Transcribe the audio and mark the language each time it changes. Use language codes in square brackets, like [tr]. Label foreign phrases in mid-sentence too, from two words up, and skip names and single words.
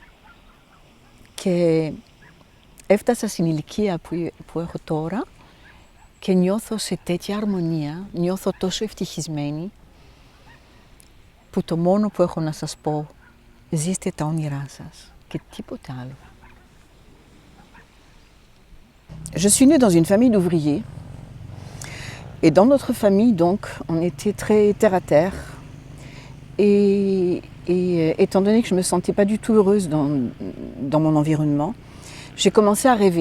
[el] Και έφτασα στην ηλικία που έχω τώρα και νιώθω σε τέτοια αρμονία, νιώθω τόσο ευτυχισμένη που το μόνο που έχω να σας πω, ζήστε τα όνειρά σας και τίποτε άλλο. [fr] Je suis née dans une famille d'ouvriers et dans notre famille donc on était très terre à terre et étant donné que je ne me sentais pas du tout heureuse dans mon environnement, j'ai commencé à rêver.